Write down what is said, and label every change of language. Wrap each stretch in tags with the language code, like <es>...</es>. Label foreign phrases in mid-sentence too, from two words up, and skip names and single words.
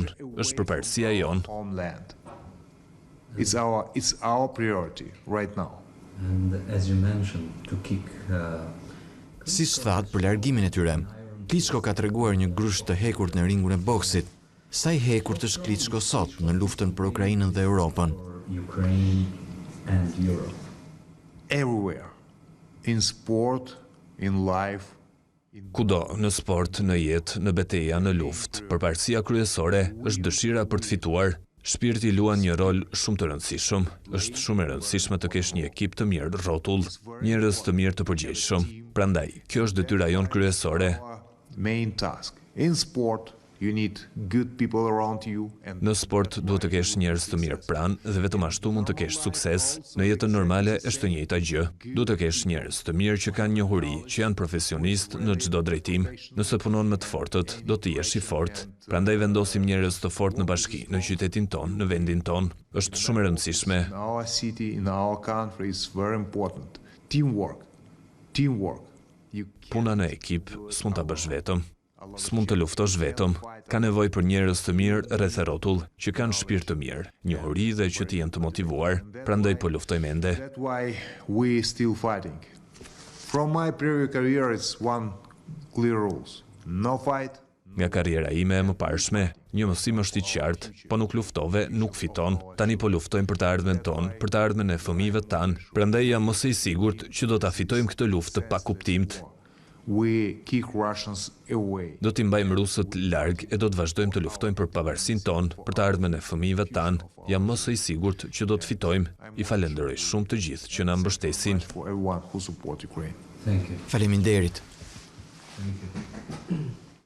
<sq>Është përparësia jon.</sq> <en>It's our priority right now. And as you mentioned, to kick</en> <sq>Siç thatë për largimin e tyre, Klitschko ka treguar një grusht të hekurt në ringun e boksit. Sa i hekurt është Klitschko sot në luftën për Ukrainën dhe Europën?</sq> <en>Ukraine and Europe. Everywhere. In sport, in life,</en> <sq>Kudo, në sport, në jetë, në betejë, në luftë, përparësia kryesore është dëshira për të fituar. Shpirti luan një rol shumë të rëndësishëm. Është shumë e rëndësishme të kesh një ekip të mirë rrotull, njerëz të mirë të përgjegjshëm. Prandaj, kjo është detyra jonë kryesore.</sq> <en>Main task. In sport, you need good people around you and</en> <sq>Në sport duhet të kesh njerëz të mirë pranë dhe vetëm ashtu mund të kesh sukses. Në jetën normale është e njëjta gjë. Duhet të kesh njerëz të mirë që kanë njohuri, që janë profesionistë në çdo drejtim. Nëse punon me të fortët, do të jesh i fortë. Prandaj vendosim njerëz të fortë në bashki, në qytetin ton, në vendin ton. Është shumë e rëndësishme.</sq> <en>in our city, in our country is very important. Teamwork. Teamwork.</en> <sq>Puna në ekip s'mund ta bësh vetëm. S'mund të luftosh vetëm. Ka nevojë për njerëz të mirë rreth e rrotull, që kanë shpirt të mirë, njohuri dhe që të jenë të motivuar. Prandaj po luftojmë ende.</sq> <en>That's why we still fighting. From my previous career, it's one clear rules. No fight.</en> <sq>Nga karriera ime e mëparshme, një mësim është i qartë, po nuk luftove, nuk fiton. Tani po luftojmë për të ardhmen ton, për të ardhmen e fëmijëve tan. Prandaj jam mos e sigurt që do ta fitojmë këtë luftë pa kuptimt.</sq> <en>We kick Russians away.</en> <sq>Do t'i mbajmë rusët larg e do të vazhdojmë të luftojmë për pavarësinë tonë, për të ardhmen e fëmijëve tan. Jam mos e sigurt që do të fitojmë. I falenderoj shumë të gjithë që na mbështesin.</sq> <en>For everyone who support Ukraine. Thank you.</en> <sq>Faleminderit.</sq> <en>Thank you.</en>